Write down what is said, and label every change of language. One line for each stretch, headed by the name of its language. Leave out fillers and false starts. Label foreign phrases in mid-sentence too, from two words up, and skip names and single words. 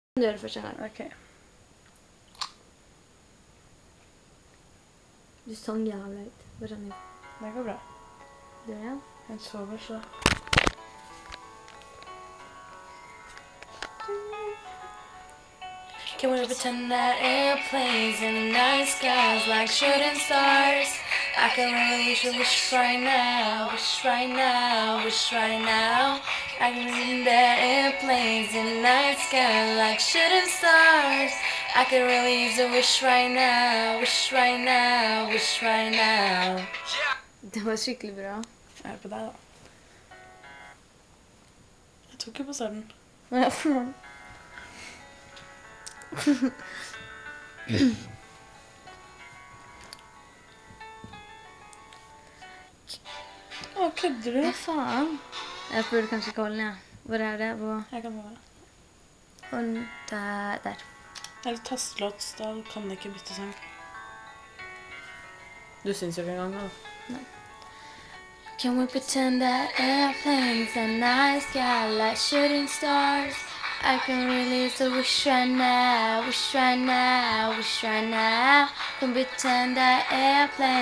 Norwegian: Du gjør det først en gang. Ok. Du sang jævlig ut. Hva sang du? Det går bra. Du gjør det? Jeg sover så.
English: Can we pretend that airplanes in the night skies like shooting stars? I can really wish right now, wish right now, wish right now. I can pretend that airplanes in the night sky like shooting stars. I can really use a wish right now, wish right now, wish right now.
Norwegian: Det var skikkelig bra. Jeg er på deg da. Jeg tok jo på starten. Å, kødder du? Hva faen? Jeg burde kanskje ikke holde den, ja. Hvor er det? Hvor? Jeg kan holde det. Hold der. Eller tastelåt, da kan jeg ikke bytte sang. Du syns jo ikke engang det. Nei.
English: Can we pretend that airplanes in the night sky like shooting stars? I can release a wish right now, wish right now, wish right now. Can pretend that airplanes